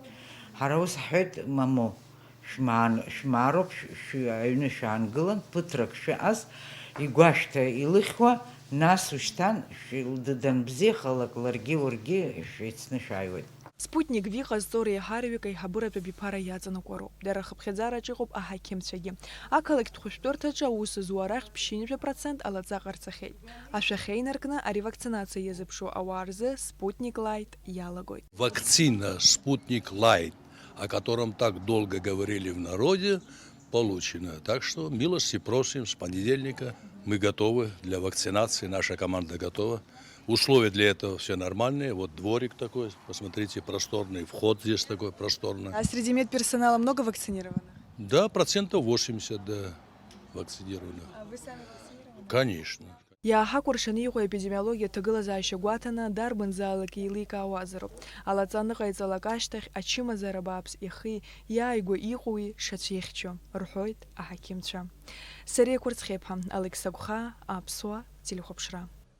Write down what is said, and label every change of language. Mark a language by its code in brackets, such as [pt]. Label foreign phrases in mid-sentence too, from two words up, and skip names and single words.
[ab] Ҳара ус ҳҳәеит, мамоу, шәмаароуп, аҩны шәаангылан, ԥыҭрак шәыҟаз, игәашәҭа илыхьуа, нас ушьҭан данбзиахалак ларгьы уаргьы шәеицны шәааиуеит. Спутник Ви ҟазҵо реиҳараҩык аиҳабыратә абиԥара иаҵанакуароуп. Дара рхыԥхьаӡараҿ иҟоуп аҳақьымцәагьы. Ақалақьтә хәышәтәырҭаҿы аус зуа арахьтә 50% алаҵа ҟарҵахьеит. Ашәахьы инаркны аревакцинациа иазыԥшу ауаа рзы Спутник Лайт иалагоит. [ru] Вакцина Спутник Лайт, о котором так долго говорили в народе, получена. Так что милости просим, с понедельника мы готовы для вакцинации, наша команда готова. Условия для этого все нормальные. Вот дворик такой, посмотрите, просторный. Вход здесь такой просторный. А среди медперсонала много вакцинированных? Да, 80%, да, вакцинировано. А вы сами вакцинированы? Конечно. [ab] Иааҳакәыршаны иҟоу аепидемиологиа ҭагылазаашьа гәаҭаны дарбанзаалак еиликаауазароуп. Алаҵаны ҟаиҵалак ашьҭахь ачымазара бааԥс ихи иааигәа иҟоуи шацәихьчо, рҳәоит аҳақьымцәа. Сариа Кәырцхеиԥҳа, Алекс Агәхаа, Аԥсуа телехәаԥшра.